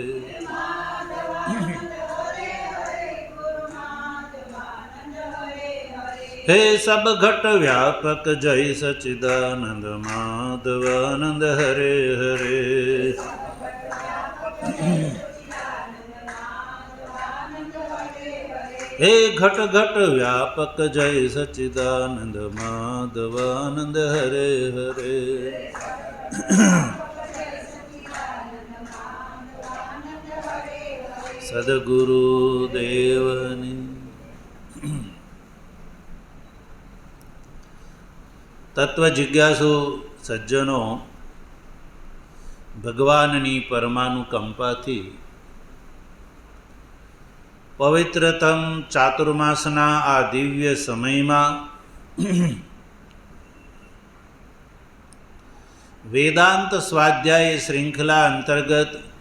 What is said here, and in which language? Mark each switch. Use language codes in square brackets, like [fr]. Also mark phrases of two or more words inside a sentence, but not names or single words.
[hi] हे सब घट व्यापक जय सच्चिदानंद माधवानंद हरे हरे। हे घट घट व्यापक जय सच्चिदानंद माधवानंद हरे हरे। [gu] સદગુરુદેવની તત્વ જિજ્ઞાસુ સજ્જનો ભગવાનની પરમાનુકંપાથી પવિત્રતમ ચાતુર્માસના આ દિવ્ય સમયમાં વેદાંત સ્વાધ્યાય શ્રૃંખલા અંતર્ગત